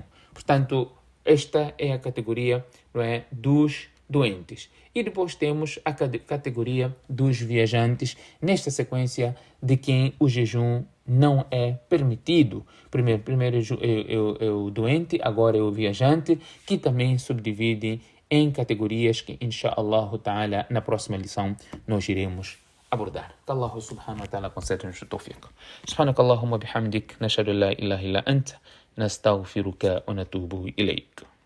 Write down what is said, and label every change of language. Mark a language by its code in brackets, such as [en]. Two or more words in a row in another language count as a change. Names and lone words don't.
[pt] Portanto, esta é a categoria, não é, dos doentes. E depois temos a categoria dos viajantes, nesta sequência de quem o jejum não é permitido. Primeiro é o doente, agora é o viajante, que também subdivide em categorias que, [ar] إن شاء الله تعالى, [pt] na próxima lição nós iremos abordar. Que [ar] الله سبحانه وتعالى [pt] conceda-nos o tawfiq. [ar] سبحانك اللهم بحمدك نشهد أن لا إله إلا أنت نستغفرك ونتوب إليك.